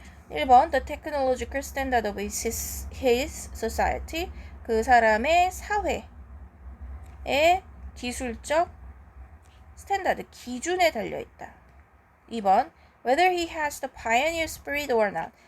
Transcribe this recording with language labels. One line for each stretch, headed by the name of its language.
English: 1번 The technological standard of his society.
Korean: 그 사람의 사회의 기술적 스탠다드, 기준에 달려있다.
English: 2번 Whether he has the pioneer spirit or not.